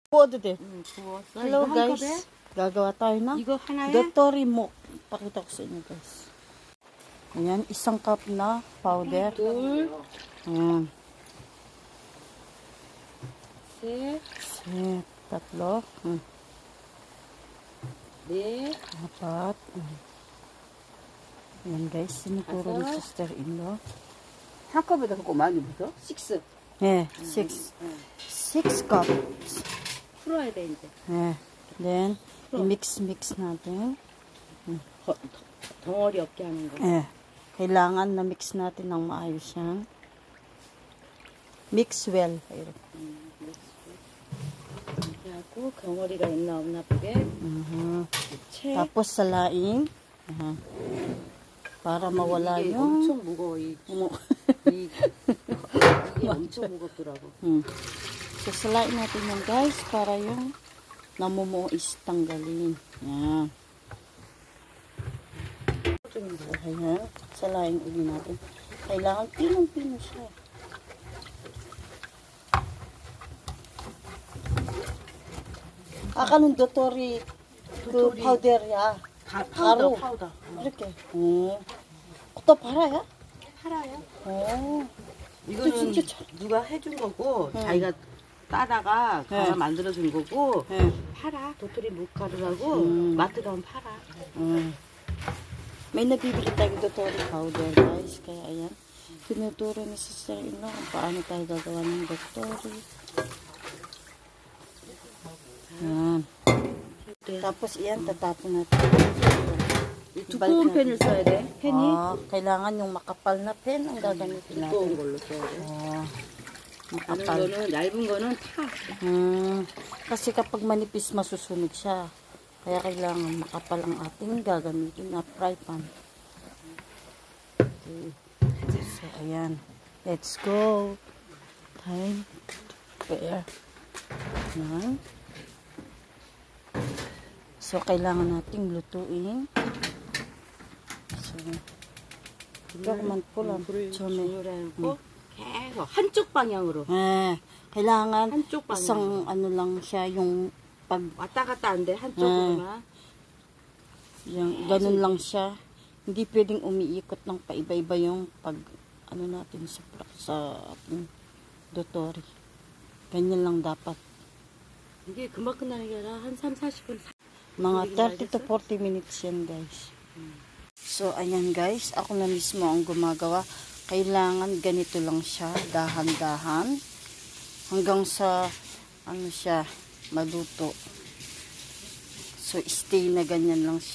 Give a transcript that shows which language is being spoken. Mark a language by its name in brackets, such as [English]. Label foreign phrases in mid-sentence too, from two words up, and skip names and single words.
[Korean] Bu워도 돼. 부었어. [English] Hello [Korean] 이거 [English] guys. [Korean] 한 컵에? [Filipino] Gagawa tayo ng [Korean] 이거 하나에? [Filipino] Dotori mo. Pakita ko sa inyo guys. Ayan, isang cup na powder. [Korean] 둘, [Filipino] Ayan. [Korean] 셋, [Filipino] Tatlo. [Korean] 넷, [Filipino] Apat. Ayan guys, sinuturo ni sister-in-law. [Korean] 한 컵에다 붓고 많이 붓어? 6. [Filipino] Eh, 6. 6 cups. [Korean] 풀어야 돼, 이제. [Filipino] Then, i-mix natin. [Korean] 덩어리 없게 하는 거. [Filipino] Kailangan na mix natin ng maayos yan. [English] Mix well. [Korean] 그래갖고 덩어리가 있나 없나 보게. [Filipino] Tapos salaing. Para mawala [Korean] 이게 [Filipino] yung... [Korean] 엄청 무거워. 이게 엄청 무겁더라고. [Filipino] So, salain natin yan guys para yung namumuo is tanggalin. Yan. So, ayan. Salain ulit natin. Kailangan pinong-pino siya. [Korean] 아까는 도토리 그 파우더야. 가루. 파우더. 이렇게. 또 팔아요? 팔아요. 이거는 이거는 누가 해준 거고 자기가 따다가 갈아 만들어준 거고 팔아. 도토리 물가루라고 마트 가면 팔아. [Filipino] May nabibili tayo dotori powder guys. Kaya ayan. Tinuturo ni sister-in-law kung paano tayo gagawa ng dotori. Ayan. Tapos iyan, tatapon natin. [Korean] 두꺼운 펜을 써야 돼. 펜이 [Filipino] kailangan yung makapal na pen ang gagamitin natin. [Korean] 두꺼운 걸로 써야 돼. [Filipino] Makapal. [Korean] 거는 얇은 거는 타. [Filipino] Kasi kapag manipis, masusunog siya. Kaya kailangan makapal ang ating gagamitin na [English] fry pan. [Filipino] Okay. So, ayan. [English] Let's go. Time to prepare. [Filipino] Ayan. So, kailangan nating lutuin. So, [Korean] 조금만 폴라. 주물하고 계속 한쪽 방향으로. [Filipino] kailangan [Korean] 한쪽 방향. [Filipino] isang ano lang siya yung pag [Korean] 왔다 갔다 안 돼. 한쪽으로만. [Filipino] yung ganun lang siya. Hindi pwedeng umiikot ng paiba-iba yung pag ano natin sa ating dotori. Ganyan lang dapat. [Korean] 이게 금방 끝나는 게 아니라 한 3, 40분. [Filipino] Mga [English] 30 to 40 minutes [Filipino] yan guys. So ayan guys, ako na mismo ang gumagawa. Kailangan ganito lang siya, dahan-dahan. Hanggang sa ano siya, maluto. So stay na ganyan lang siya.